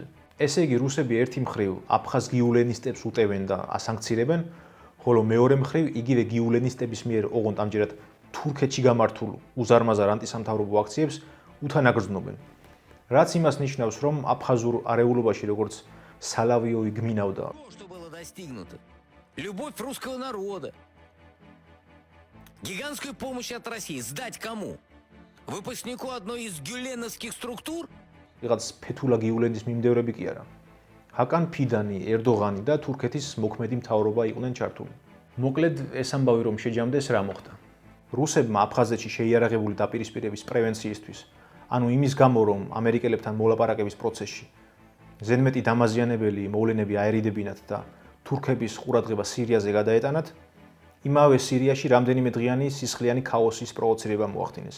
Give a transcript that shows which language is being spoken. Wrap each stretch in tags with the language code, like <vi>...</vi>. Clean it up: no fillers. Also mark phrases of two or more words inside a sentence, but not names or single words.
<ka>ესე იგი, რუსები ერთი მხრივ აფხაზ გიულენისტებს უტევენ და ასანქცირებენ, ხოლო მეორე მხრივ იგივე გიულენისტების მიერ ოღონდ ამჯერად თურქეთში გამართულ უზარმაზარ ანტისამთავრობო აქციებს უთანაგრძნობენ. რაც იმას ნიშნავს, რომ აფხაზურ არეულობაში როგორც სალავიოვი გმინავდა.</ka> <ru>Что было достигнуто? Любовь русского народа. Гигантскую помощь от России. Сдать кому? Выпускнику одной из гюленовских структур?</ru> <ka>Რაღაც ფეთულა გიულენის მიმდევრები კი არა. ჰაკან ფიდანი, ერდოღანი და თურქეთის მოქმედი მთავრობა იყვნენ ჩართული. მოკლედ, ეს ამბავი რომ შეჯამდეს რა მოხდა. რუსებმა აფხაზეთში შეიარაღებული დაპირისპირების პრევენციისთვის, ანუ იმის გამო, რომ ამერიკელებთან მოლაპარაკების პროცესში ზედმეტი დამაზიანებელი მოვლენები აერიდებინათ და თურქების ყურადღება სირიაზე გადაეტანათ, იმავე სირიაში რამდენიმე დღიანი სისხლიანი ქაოსის პროვოცირება მოახდინეს.</ka>